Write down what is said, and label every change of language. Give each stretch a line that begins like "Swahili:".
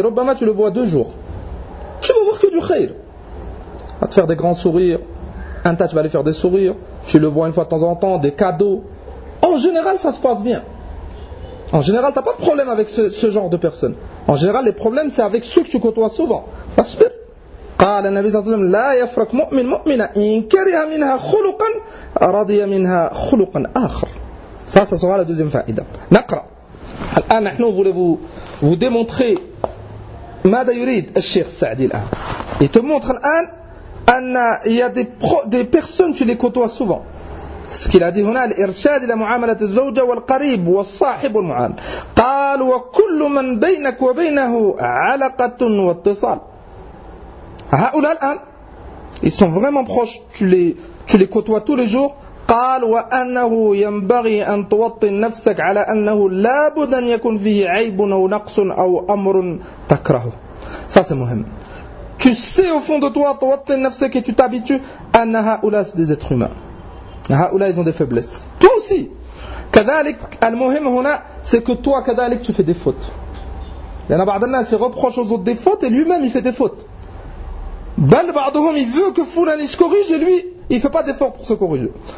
French: Robama, tu le vois deux jours. Tu vas voir que du khayr. À te faire des grands sourires. Un tas, tu vas aller faire des sourires. Tu le vois une fois de temps en temps, des cadeaux. En général, ça se passe bien. En général, t'as pas de problème avec ce genre de personne. En général, les problèmes, c'est avec ceux que tu côtoies souvent.
Arabic: Fasbir. قال النبي صلى الله عليه وسلم لا يفرق مؤمن مؤمنة إن كره منها خلقا رضي منها خلقا آخر.
French: Ça, ça sera la deuxième faïda.
Arabic: نقرأ. الآن نحن
French: voulons vous démontrer
Arabic: ماذا يريد الشيخ السعدي الآن.
French: Il te montre الآن أن il y a des personnes tu les côtoies souvent. Ce qu'il a dit
Arabic: هنا الإرشاد إلى معاملة الزوجة والقريب والصاحب والمعان. قال وكل من بينك وبينه علاقة واتصال.
French: Ha'oula al-an, ils sont vraiment proches, tu les côtoies tous les jours.
Arabic: قال وأنه ينبغي أن توطن نفسك على أنه لا بد أن يكون فيه عيب أو نقص أو أمر تكره.
French: Ça c'est مهم. Tu sais au fond de toi,
Arabic: توطن نفسك,
French: et tu t'habitues à ha'oula, c'est des êtres humains. Ha'oula, ils ont des faiblesses. Toi aussi.
Arabic: كذلك المهم هنا,
French: c'est que toi كذلك tu fais des fautes. Il y en a
Arabic: بعض الناس,
French: ils reprochent aux autres des fautes et lui-même il fait des fautes. Ben, pardon, il veut que Foulani se corrige et lui, il ne fait pas d'effort pour se corriger.